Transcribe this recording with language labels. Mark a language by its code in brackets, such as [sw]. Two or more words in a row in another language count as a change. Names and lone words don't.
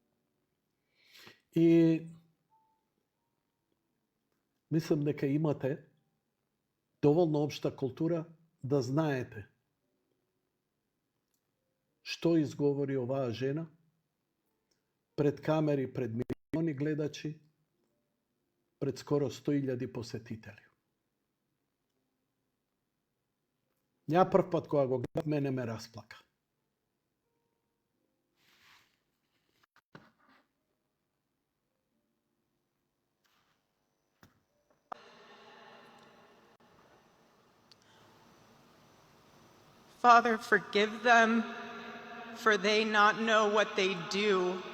[mk] И мислам дека имате доволно општа култура да знаете што изговори оваа жена пред камери, пред милиони гледачи, пред скоро 100.000 посетители. Ја прв пат кога го гледав, мене ме расплака. [en] Father, forgive them, for they not know what they do.